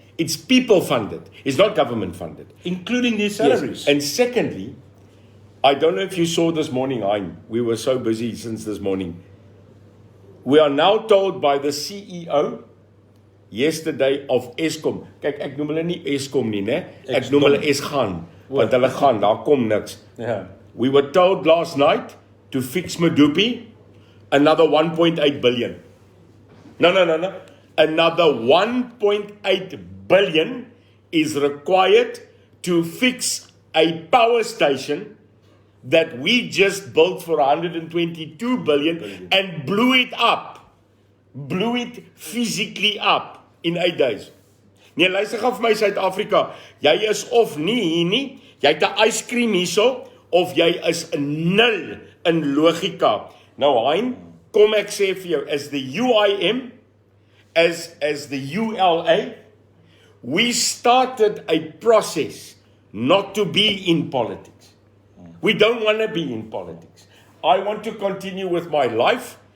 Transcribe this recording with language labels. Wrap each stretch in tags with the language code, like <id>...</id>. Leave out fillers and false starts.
<en>It's people funded. It's not government funded. Including their Yes. salaries. And secondly, I don't know if you saw this morning, Hein. We were so busy since this morning. We are now told by the CEO yesterday of Eskom.</en> <af>Kyk, ek noem hulle nie Eskom nie, né? Ek noem hulle Esgaan, want hulle gaan, daar kom niks.</af> <en>Yeah. We were told last night to fix Madupi another 1.8 billion. No. Another 1.8 billion is required to fix a power station that we just built for 122 billion and blew it up. Blew it physically up in 8 days.</en> <af>Nee, luister gou vir my Suid-Afrika. Jy is of nie hier nie. Jy het 'n yskriem hierso of jy is 'n nul in logika. Nou Hein, kom ek sê vir jou,</af> <en>as the UIM, as the ULA, we started a process not to be in politics. We don't want to be in politics. I want to continue with my life.</en>